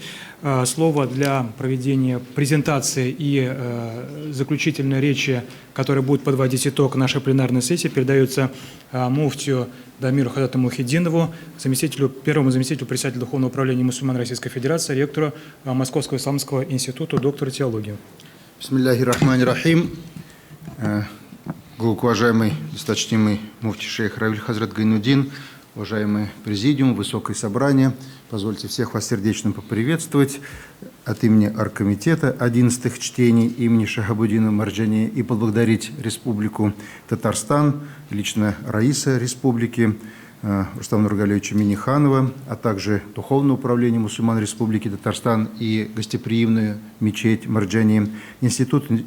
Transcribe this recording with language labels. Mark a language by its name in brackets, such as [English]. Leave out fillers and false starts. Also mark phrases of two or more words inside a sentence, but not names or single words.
[Russian] Слово для проведения презентации и заключительной речи, которая будет подводить итог нашей пленарной сессии, передается муфтию Дамиру Хадату Мухиддинову, первому заместителю председателя Духовного управления мусульман Российской Федерации, ректору Московского исламского института, доктору теологии. [Arabic] بسم الله الرحمن الرحيم. [Russian] Глубоко уважаемый, досточтимый муфти шейх Равиль Хазрат Гайнуддин, уважаемый президиум, высокое собрание, позвольте всех вас сердечно поприветствовать от имени Оргкомитета 11-х чтений имени Шахабуддина Марджани и поблагодарить Республику Татарстан, лично Раиса Республики, Рустама Нургалевича Миниханова, а также Духовное управление мусульман Республики Татарстан и гостеприимную мечеть Марджани, Институт